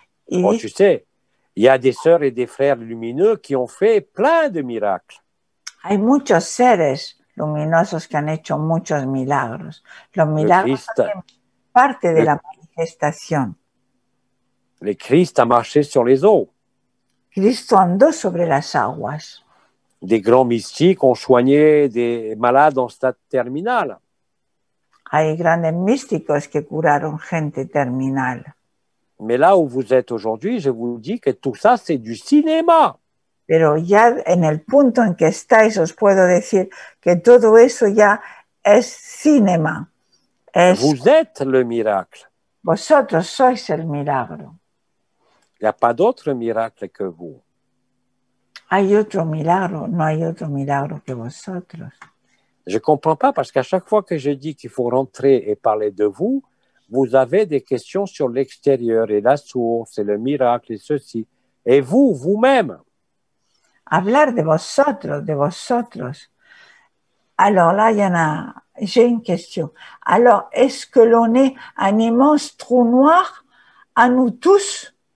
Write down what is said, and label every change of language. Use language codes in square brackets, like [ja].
[fr] Oh, tu sais, il y a des sœurs et des frères lumineux qui ont fait plein de miracles. [es] Hay muchos seres luminosos que han hecho muchos milagros. Los milagros son parte de la manifestación. [fr] Le Christ a marché sur les eaux. [es] Cristo andó sobre las aguas. [fr] Des grands mystiques ont soigné des malades en stade terminal. [es] Hay grandes místicos que curaron gente terminal. [fr] Mais là où vous êtes aujourd'hui, je vous dis que tout ça, c'est du cinéma. [es] Pero ya en el punto en que estáis, os puedo decir que todo eso ya es cinema. [fr] Vous êtes le miracle. [es] Vosotros sois el milagro. [fr] Il n'y a pas d'autre miracle que vous. [es] Hay otro milagro, no hay otro milagro que vosotros. [fr] Je ne comprends pas parce qu'à chaque fois que je dis qu'il faut rentrer et parler de vous, vous avez des questions sur l'extérieur et la source et le miracle et ceci. Et vous, vous-même. [es] Hablar de vosotros. [fr] Alors là, j'ai une question. Alors, est-ce que l'on est un immense trou noir à nous tous?